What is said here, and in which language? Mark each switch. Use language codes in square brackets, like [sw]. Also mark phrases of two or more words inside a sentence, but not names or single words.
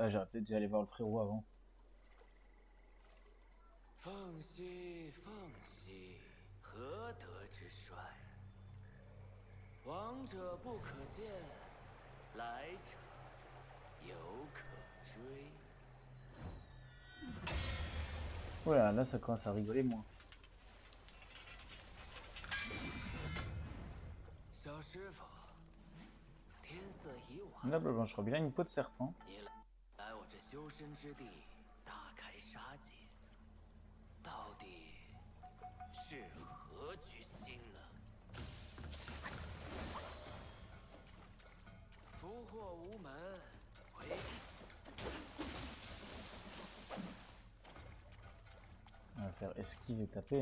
[fr] Ah, j'aurais peut-être dû aller voir le frérot avant. [zh] 凤兮凤兮，何德之帅？往者不可见，来者犹可追。 [fr] Voilà, là ça commence à rigoler moins. [zh] 小师傅，天色已晚， [fr] Là, blanche robe, il a une peau de serpent. [zh] 你来我这修身之地，大开杀戒，到底是何居心呢？福祸无门，回。 [fr] On va faire esquive et taper.